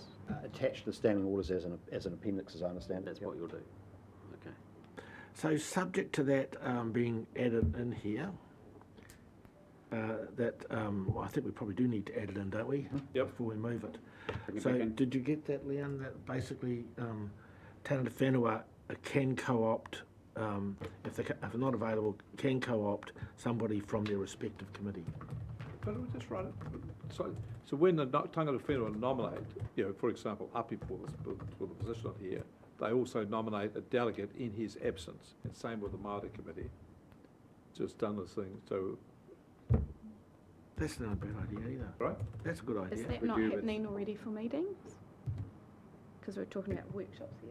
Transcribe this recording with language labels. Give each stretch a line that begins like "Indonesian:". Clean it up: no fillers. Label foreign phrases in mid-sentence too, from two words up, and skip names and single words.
English: Attached to standing orders as an appendix, as I understand it. That's what you'll do. Okay. So subject to that being added in here, well, I think we probably do need to add it in, don't we? Yep. Before we move it. So did you get that, Leanne? That basically
Māori: tangata whenua
English: can co-opt, if they're not available, can co-opt somebody from their respective committee. But we just write it. So when the
Māori: tangata whenua
English: nominate, for example, Api for the position on here, they also nominate a delegate in his absence, and same with the Māori committee. Just done this thing, so. That's not a bad idea either. Right? That's a good idea. Is that not happening already for meetings? Because we're talking about workshops here.